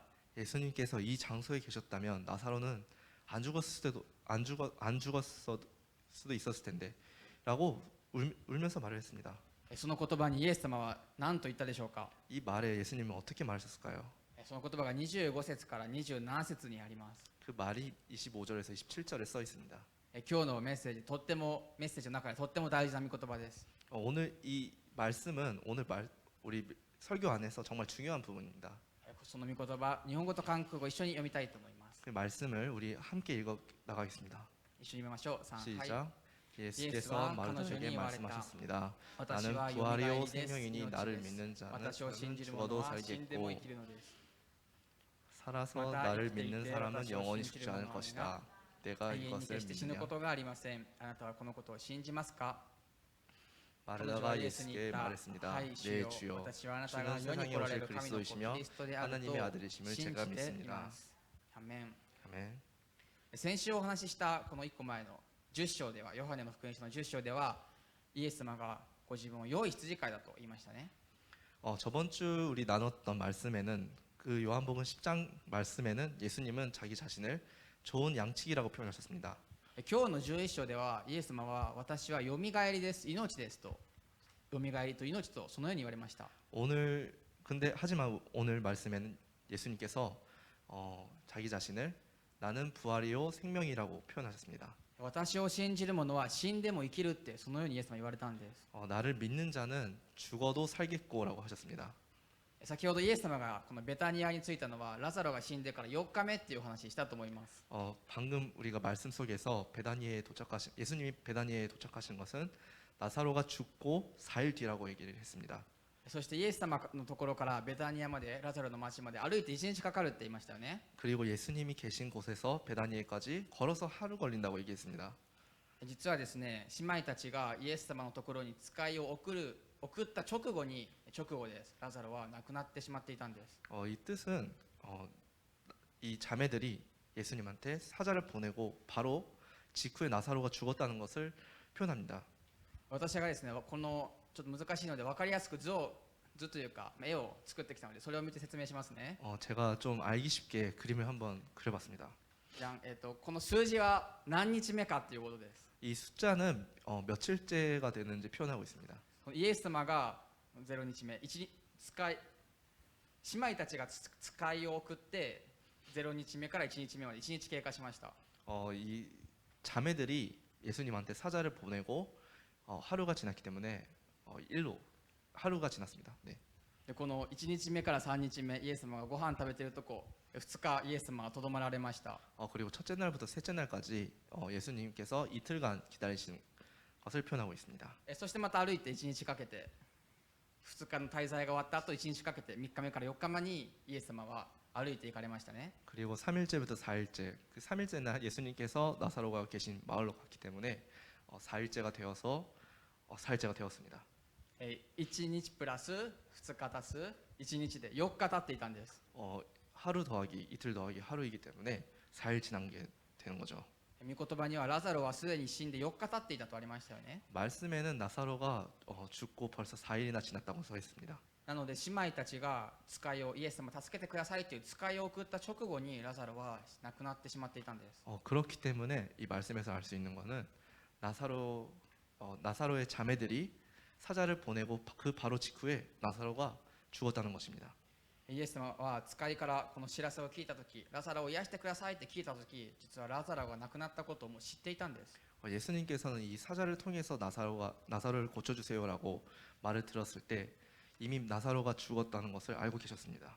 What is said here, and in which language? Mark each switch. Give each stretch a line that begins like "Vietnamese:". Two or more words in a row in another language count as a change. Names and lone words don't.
Korean: 예수님께서 이 장소에 계셨다면 나사로는 안 죽었을 수도 있었을 텐데라고 울면서 말을 했습니다.
Japanese: その言葉にイエス様は何と言ったでしょうか。
Korean: 이 말에 예수님은 어떻게 말하셨을까요?
Japanese: その言葉が25節から27節にあります。
Korean: 그 말이 25절에서 27절에 써 있습니다.
Japanese: 今日のメッセージ、とってもメッセージの中でとっても大事な御言葉です。
Korean: 오늘 이 말씀은 우리 설교 안에서 정말 중요한 부분입니다.
Japanese: その御言葉、日本語と韓国語一緒に読みたいと思います。
Korean: 그 말씀을 우리 함께 읽어 나가겠습니다.
Japanese: 一緒に読みましょう。3、はい。
Korean: 시작. 예수께서 마르다에게 말씀하셨습니다. 나는 부활이요 생명이니 나를 믿는 자는 죽어도 살겠고 살아서 나를 믿는 사람은 영원히 죽지 않을 것이다. 내가
Japanese: 永遠に
Korean: 이것을
Japanese: 決して死ぬこ
Korean: 믿느냐?
Japanese: とがありません。あなたはこのことを信じますか。
Korean: 마르다가 예수께 말했습니다.
Japanese: 하이,
Korean: 네 주여, 주여,
Japanese: 私はあなたが
Korean: 주는
Japanese: 世に
Korean: 세상에
Japanese: 来られ
Korean: 오실
Japanese: る神の子
Korean: 그리스도이시며
Japanese: キリストであると
Korean: 하나님의 아들이심을
Japanese: 信
Korean: 제가
Japanese: じてい
Korean: 믿습니다.
Japanese: ます。アメン。
Korean: 아멘.
Japanese: 先週お話ししたこの1個前の10章では、ヨハネの福音書の10章では、イエス様がご自分を良い羊飼いだと言いましたね。
Korean: 저번 주 우리 나눴던 말씀에는 그 요한복음 10장 말씀에는 예수님은 자기 자신을 좋은 양치기라고 표현하셨습니다.
Japanese: 今日の11章では、イエス様は私はよみがえりです、命ですと、よみがえりと命とそのように言われました。
Korean: 하지만 오늘 말씀에는 예수님께서 자기 자신을 나는 부활이요 생명이라고 표현하셨습니다.
Japanese: 私を信じる者は死んでも生きるってそのようにイエス様は言われたんです。
Korean: 나를 믿는 자는 죽어도 살겠고라고 하셨습니다.
Japanese: 先ほどイエス様がこのベタニアに着いたのはラザロが死んでから4日目っていうお話したと思います。
Korean: 방금 우리가 말씀 속에서 예수님이 베다니에 도착하신 것은 나사로가 죽고 4일 뒤라고 얘기를 했습니다.
Japanese: そしてイエス様のところからベタニアまでラザロの町まで歩いて1日かかるって言いましたよね。
Korean: 그리고 예수님이 계신 곳에서 베다니에까지 걸어서 하루 걸린다고 얘기했습니다.
Japanese: 実はですね、姉妹たちがイエス様のところに使いを送った直後ですラザロは亡くなってしまっていたんです。
Korean: 이 뜻은 이 자매들이 예수님한테 사자를 보내고 바로 직후에 나사로가 죽었다는 것을 표현합니다.
Japanese: 私がですね、このちょっと難しいので分かりやすく図というか絵を作ってきたので、それを見て説明しますね。
Korean: 제가 좀 알기 쉽게 그림을 한번 그려봤습니다.
Japanese: じゃん、この数字は何日目かということです。
Korean: 이 숫자는 며칠째가 되는지 표현하고 있습니다.
Japanese: イエス様が0日目、姉妹たちが使いを送って0日目から1日目まで1日経過しました。
Korean: 이 자매들이 예수님한테 사자를 보내고 하루가 지났기 때문에 하루가 지났습니다. 네.
Japanese: でこの1日目から3日目、イエス様がご飯食べているとこ、2日イエス様がとどまられました。
Korean: 그리고 첫째 날부터 셋째 날까지 예수님께서 이틀간 기다리시는 것을 표현하고 있습니다.
Japanese: そしてまた歩いて1日かけて、2日の滞在が終わった後1日かけて3日目から4日目にイエス様は歩いて行かれましたね。
Korean: 그리고 3일째부터 4일째, 그 3일째 날 예수님께서 나사로가 계신 마을로 갔기 때문에 4일째가 되었습니다.
Japanese: 1日プラス2日足す1日で4日経っていたんです。
Korean: 하루 더하기 이틀 더하기 하루이기 때문에 4일 지난 게 되는 거죠.
Japanese: 御言葉にはラザロはすでに死んで4日経っていたとありましたよね。
Korean: 말씀에는 나사로가 죽고 벌써 4일이나 지났다고 써 있습니다.
Japanese: なので姉妹たちが使いをイエス様助けてくださいという使いを送った直後にラザロは亡くなってしまっていたんです。
Korean: 그렇기 때문에 이 말씀에서 알 수 있는 거는 나사로의 자매들이 사자를 보내고 그 바로 직후에 나사로가 죽었다는 것입니다.
Japanese: イエス様は使いからこの知らせを聞いたとき、ラザロを癒してくださいって聞いたとき、実はラザロが亡くなったことをもう知っていたんです。
Korean: 예수님께서는 이 사자를 통해서 나사로를 고쳐주세요라고 말을 들었을 때 이미 나사로가 죽었다는 것을 알고 계셨습니다.